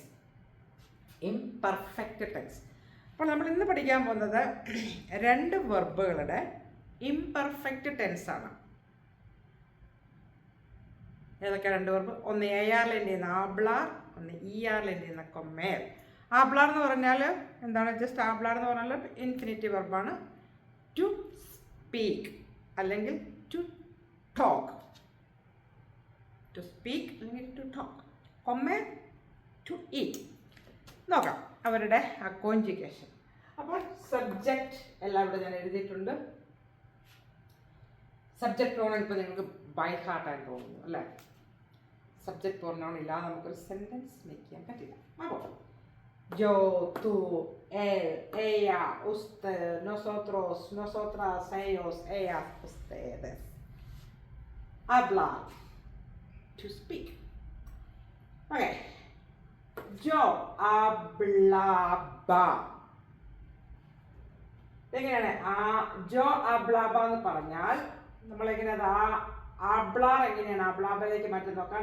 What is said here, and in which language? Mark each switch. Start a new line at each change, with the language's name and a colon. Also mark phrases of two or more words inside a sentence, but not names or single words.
English: imperfect tense.
Malayalam: അപ്പോൾ നമ്മൾ ഇന്ന് പഠിക്കാൻ പോകുന്നത് രണ്ട് വെർബുകളുടെ ഇംപെർഫെക്റ്റ് ടെൻസാണ്. ഏതൊക്കെ രണ്ട് വെർബ്? ഒന്ന് ARലിൻ്റെ hablar, ഒന്ന് ERലിൻ്റെ comer. hablar എന്ന് പറഞ്ഞാൽ എന്താണ്? ജസ്റ്റ് hablar എന്ന് പറഞ്ഞാൽ ഇൻഫിനിറ്റീവ് വെർബാണ്.
English: to speak അല്ലെങ്കിൽ to talk. to speak അല്ലെങ്കിൽ to talk.
Malayalam: comer,
English: to eat.
Malayalam: നോക്കാം അവരുടെ ആ കോൺജുഗേഷൻ. അപ്പോൾ സബ്ജക്റ്റ് എല്ലാവരും ഞാൻ എഴുതിയിട്ടുണ്ട്.
English: subject pronoun
Malayalam: ഇപ്പോൾ നിങ്ങൾക്ക് ബൈ ഹാർട്ടായി തോന്നുന്നു അല്ലേ?
English: subject pronoun
Malayalam: ഇല്ലാതെ നമുക്കൊരു
English: sentence make
Malayalam: ചെയ്യാൻ പറ്റില്ല.
Spanish: അപ്പോൾ yo, tú, él, ella, usted, nosotros, nosotras, ellos, ellas, ustedes. Hablar,
English: to speak.
Spanish: Okay. Yo hablaba.
Malayalam: എങ്ങനെയാണ്
Spanish: yo hablaba
Malayalam: എന്ന് പറഞ്ഞാൽ നമ്മളെങ്ങനെ അത് അബ്ലാർ എങ്ങനെയാണ് അബ്ലാബയിലേക്ക് മാറ്റി നോക്കാം.